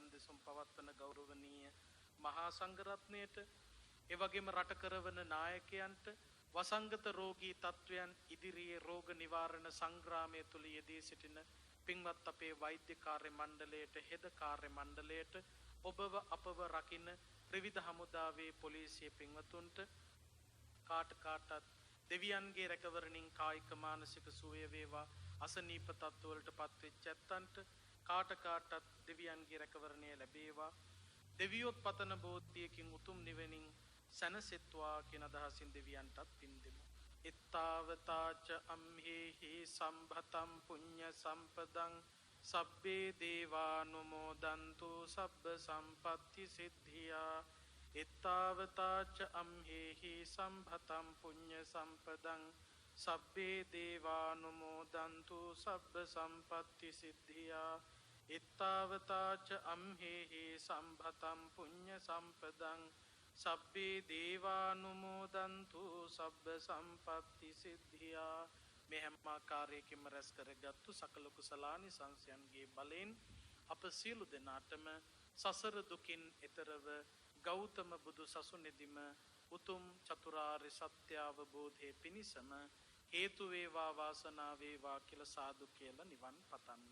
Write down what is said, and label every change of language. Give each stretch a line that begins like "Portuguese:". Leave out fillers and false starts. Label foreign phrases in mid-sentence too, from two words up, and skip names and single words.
Sinhala: දෙසුම් පවත්වන ගෞරවනීය මහා සංඝරත්නයට, ඒ වගේම රට කරවන නායකයන්ට, වසංගත රෝගී තත්වයන් ඉදිරියේ රෝග නිවාරණ සංග්‍රාමය තුළ යෙදී සිටින පින්වත් අපේ වෛද්‍ය කාර්ය මණ්ඩලයට, හෙද කාර්ය මණ්ඩලයට, ඔබව අපව රකින්න ත්‍රිවිධ හමුදාවේ පොලිසිය පින්වතුන්ට, කාටත් දෙවියන්ගේ රැකවරණින් කායික මානසික සුවය වේවා. අසනීප තත්ත්වවලට පත්වෙච්ච ඇත්තන්ට කාටත් දෙවියන්ගේ රැකවරණය ලැබේවා. දෙවියොත් පතන බෝධියකින් උතුම් නිවනින් සැනසෙත්වා කියන අදහසින් දෙවියන්ටත් පින් දෙමු.
Pali: ittavataච අම්හෙහි සම්භතම් පුඤ්ඤ සම්පදං සබ්බේ දේවානුමෝදන්තු සබ්බ සම්පත්ති සිද්ධියා. ittavataච අම්හෙහි සම්භතම් පුඤ්ඤ සම්පදං සබ්බේ දේවානුමෝදන්තු සබ්බ සම්පත්ති සිද්ධියා. ittavataච අම්හෙහි සම්භතම් පුඤ්ඤ සම්පදං සබ්බේ දේවානුමෝදන්තු සබ්බ සම්පත්ති සිද්ධියා.
Sinhala: මේ හැම ආකාරයකින්ම රැස් කරගත්තු සකල කුසලානි සංසයන්ගේ බලෙන් අප සියලු දෙනාටම සසර දුකින් එතරව ගෞතම බුදු සසුනේදීම උතුම් චතුරාර්ය සත්‍ය අවබෝධයේ පිණිසම හේතු වේවා, වාසනාව වේවා කියලා සාදු කියලා නිවන් පතන්න.